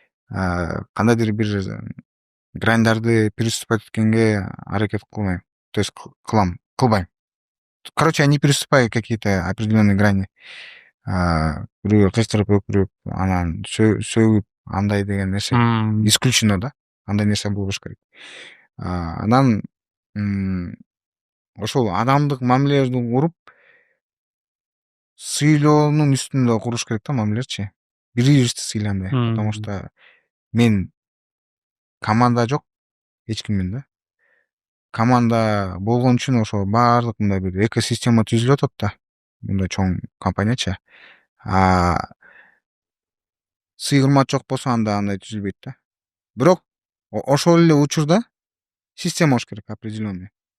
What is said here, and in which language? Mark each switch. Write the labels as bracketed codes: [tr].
[ky] Кандайдыр бир граньдарды [ru] переступать [ky] эткенге аракет кылмайм. [ru] То есть [ky] кылбайм. [ru] Короче, я не переступаю какие-то определенные грани. [ky] Бирөөгө кыйстырып өкүрүп, анан сөгүп, андай деген нерсе исключено да. Андай нерсе болбош керек. Анан ошол адамдык мамилелерди куруп, сыйлоонун үстүндө куруш керек да мамилелерчи. Бири бирибизди сыйланбай. Потому что мен команда жок эч кимдин да. Команда болгон үчүн ошо баардык мындай бир экосистема түзүлүп атат да. Мындай чоң компаниячы. Сый урмат жок болсо анда андай түзүлбөйт да. Бирок ошол эле учурда система болуш керек определенный.